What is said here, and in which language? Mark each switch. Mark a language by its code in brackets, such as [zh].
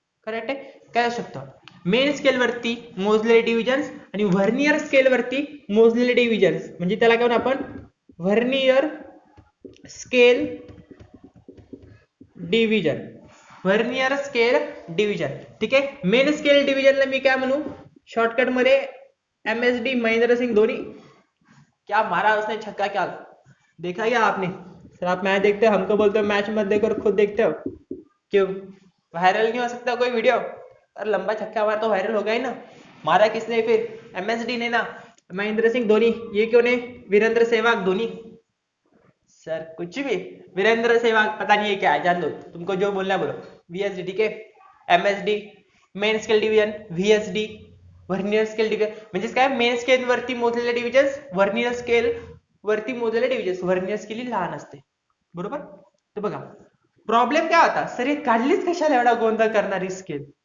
[mr] Correct आहे, काय असू शकतं. मेन स्केल वरती मोजलेले डिव्हिजन्स आणि व्हर्नियर स्केल वरती मोजलेले डिव्हिजन्स, म्हणजे त्याला काय म्हणू आपण, vernier scale division. Vernier scale division. ठीक आहे, मेन स्केल डिव्हिजनला मी काय म्हणू शॉर्टकट मध्ये, MSD, महेंद्र सिंह धोनी. [hi] क्या मारा उसने छक्का, क्या देखा क्या आपने सर? आप मैच देखते हो, हमको बोलते हो मैच मत देखो और खुद देखते हो, क्यों? वायरल नहीं हो सकता कोई वीडियो? अरे लंबा छक्का मारा तो वायरल होगा ही ना. मारा किसने फिर? MSD ने ना, महेंद्र सिंह धोनी. ये क्यों नहीं वीरेंद्र सहवाग धोनी? सर कुछ भी, वीरेंद्र सहवाग पता नहीं है क्या है, जान दो, तुमको जो बोलना है बोलो. VSD. ठीक है, MSD main scale division, VSD vernier scale division. [mr] म्हणजे काय, मेन स्केल वरती मोजलेले डिव्हिजन्स, व्हर्नियर स्केल वरती मोजलेले डिव्हिजन्स. व्हर्नियर स्केल ही लहान असते, बरोबर. तर बघा प्रॉब्लेम काय होता, सर हे काढलीच कशाला एवढा गोंधळ करणारी स्केल?